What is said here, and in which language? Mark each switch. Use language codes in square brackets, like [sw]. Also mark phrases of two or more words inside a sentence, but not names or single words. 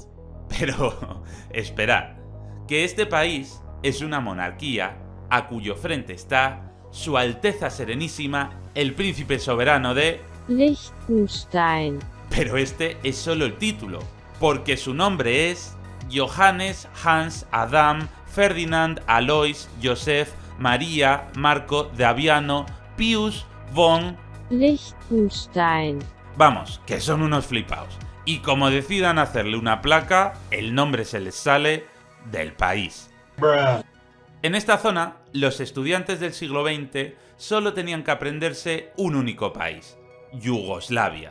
[es] Pero, esperad, que este país es una monarquía a cuyo frente está Su Alteza Serenísima, el Príncipe Soberano de Liechtenstein. Pero este es solo el título, porque su nombre es Johannes Hans Adam Ferdinand Alois Joseph Maria Marco Daviano Pius von Liechtenstein. Vamos, que son unos flipaos. Y como decidan hacerle una placa, el nombre se les sale del país. Bruh. En esta zona, los estudiantes del siglo XX solo tenían que aprenderse un único país, Yugoslavia.